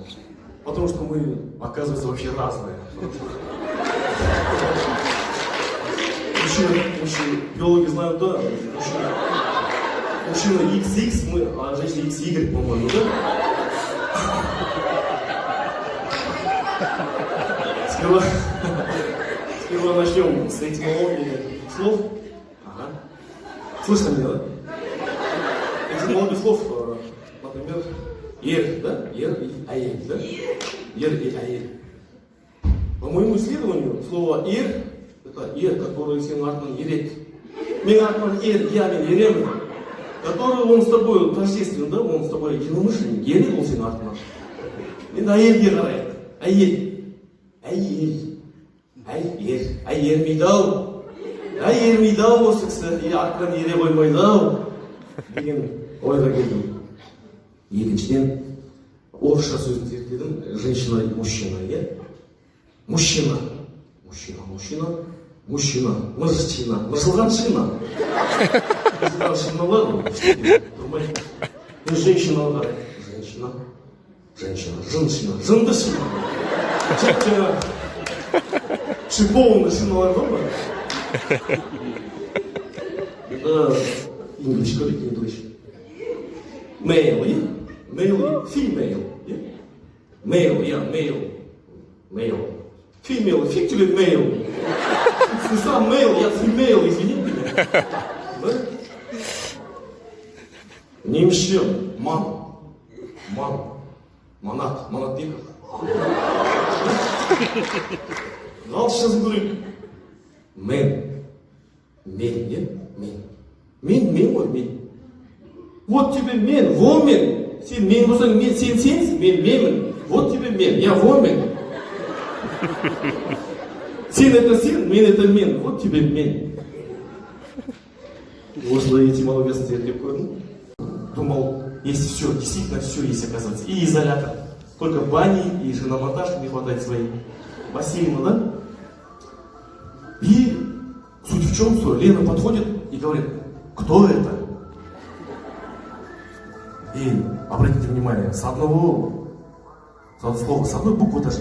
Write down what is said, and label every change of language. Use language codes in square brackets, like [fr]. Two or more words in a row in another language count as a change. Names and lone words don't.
[ru] Потому что мы, оказывается, вообще разные. Мужчины, биологи знают, да, мужчина XX, а женщина XY, по-моему, да? Сперва начнем с этимологии слов. Ага. Слышно меня, да? Этимология слов, например, ер, да? Ер и аель, да? Ер и аель. По моему исследованию, слово ер — это ер, который [kk] сен артынан ерет. Мен артынан ер, я мен еремін. [ru] Который он с тобой тождествен, да? Он с тобой единомышленник, [kk] ерет он сен артынан. Енді аелге қарайды. Аель. Ай ермейді ау осы кісі, артынан ере қоймайды ау деген ойға келдім. Екіншіден, орысша сөзін зерттедім, [ru] женщина и мужчина, [kk] иә? Мужчина, мыжылған шина. Мыжылған шиналар, тұрмайды. Женщинаға қарайды, женщина, жынды шина. Жаңа шипованы шиналар бар ма? [ru] Это English. [en] Male, yeah? Male, female, yeah? Male, yeah, male. Female, [ru] эффективный male. Ты сам male, я female, извини меня. Да? [kk] Немшем, манатбеков. Ағылшыншасын көрейік. Мен, не? Мен ғой. [ru] Вот тебе [kk] мен, вомен. Сен мен болсаң, сен сенсің, мен менмін. [ru] Вот тебе мен, я вомен. Сен это сен, мен это мен. Вот тебе мен. [kk] Осылай этимологиясын зерттеп көрдім. [ru] Думал, есть все, действительно все есть, оказывается. И изолятор. Только бани и шиномонтаж не хватает своей. Бассейна, да? И суть в чем, что Лена подходит и говорит, кто это? И обратите внимание, с одного слова, с одной буквы даже.